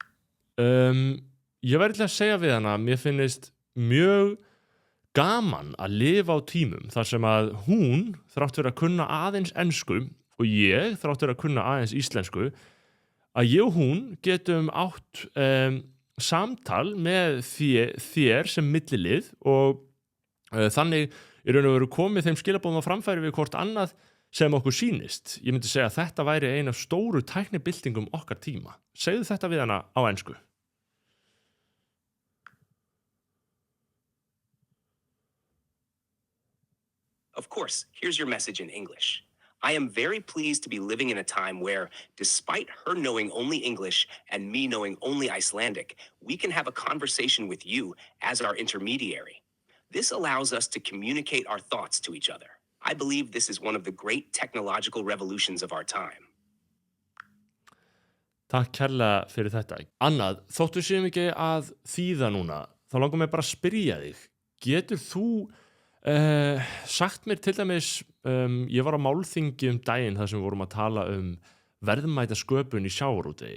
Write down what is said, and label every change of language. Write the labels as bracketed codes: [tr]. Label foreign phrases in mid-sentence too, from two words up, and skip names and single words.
[is] Ég væri til að segja við hana, mér finnist mjög gaman að lifa á tímum þar sem að hún þrátt fyrir að kunna aðeins ensku og ég þrátt fyrir að kunna aðeins íslensku, að ég og hún getum átt samtal með þér sem millilið og þannig í raun og veru komið þeim skilaboðum á framfæri við hvort annað sem okkur sýnist. Ég myndi segja að þetta væri ein af stóru tæknibyltingum okkar tíma. Segðu þetta við hana á ensku. [en] Of course, here's your message in English. I am very pleased to be living in a time where, despite her knowing only English and me knowing only Icelandic, we can have a conversation with you as our intermediary. This allows us to communicate our thoughts to each other. I believe this is one of the great technological revolutions of our time. [is] Takk kærlega fyrir þetta. Annað, þóttu séum ekki að þýða núna, þá langar mér bara að spyrja þig. Getur þú sagt mér til dæmis, ég var á málþingi daginn þar sem við vorum að tala verðmæta sköpun í sjávarútvegi.